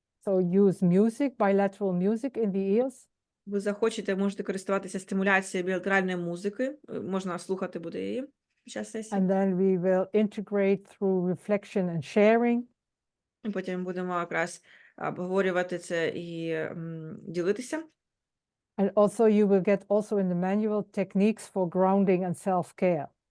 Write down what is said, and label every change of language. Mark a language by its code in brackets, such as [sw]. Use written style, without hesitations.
[en] So use music, bilateral music in the ears. [uk] Ви захочете, можете користуватися стимуляцією білатеральної музики, можна слухати буде її під час сесії. [en] And then we will integrate through reflection and sharing. [uk] І потім будемо якраз обговорювати це і ділитися. [en] And also you will get also in the manual techniques for grounding and self-care.